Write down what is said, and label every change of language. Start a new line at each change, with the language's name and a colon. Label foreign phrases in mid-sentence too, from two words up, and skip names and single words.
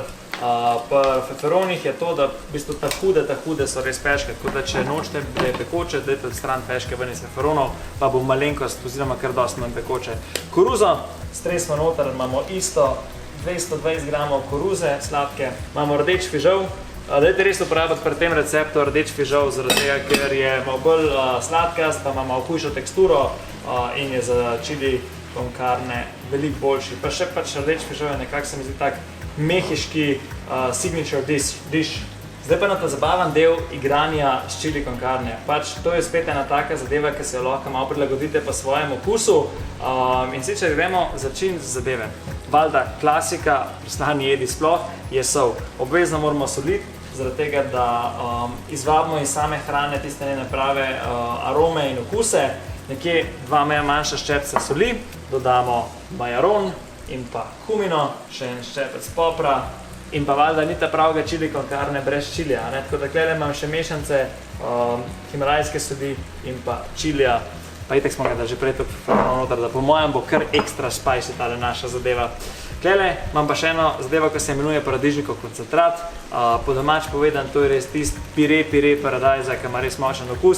Slovenian: Pri feferonih je to, da v bistvu ta hude so res peške, tako da če nočete, da je pekoče, dajte odstran peške ven iz feferonov, pa bo malenkost oziroma kar dosti manj pekoče. Koruzo stresemo noter, imamo isto 220 gramov koruze sladke, imamo rdeč fižol. Dajte res uporabiti pri tem receptu rdeč fižol, zaradi tega, ker je malo bolj sladkast, pa ima malo hujšo teksturo in je za
Spanish: chili con carne
Slovenian: veliko boljši. Pa še pač rdeč fižol je nekako, se mi zdi tak mehiški
English: signature dish.
Slovenian: Zdaj pa na ta zabaven del igranja s
Spanish: chili con carne.
Slovenian: Pač to je spet ena taka zadeva, ki se jo lahko malo prilagodite po svojem okusu. In sicer gremo začin z zadeve. Valjda klasika pri slani jedi sploh je sol. Obvezno moramo soliti, zaradi tega, da izvabimo iz same hrane tiste njene prave arome in okuse. Nekje 2 manjša ščepca soli, dodamo majaron in pa kumino, še en ščepec popra in pa valjda ni ta pravega
Spanish: chili con carne
Slovenian: brez čilija. Tako da tukaj imam še mešance himalajske soli in pa čilija. Pa itek smo ga že prej noter, da po mojem bo kar ekstra spicy tale naša zadeva. Tukaj imam pa še eno zadevo, ki se imenuje paradižnikov koncentrat. Po domač povedan, to je res tisti pire paradajza, ki ima res močen okus.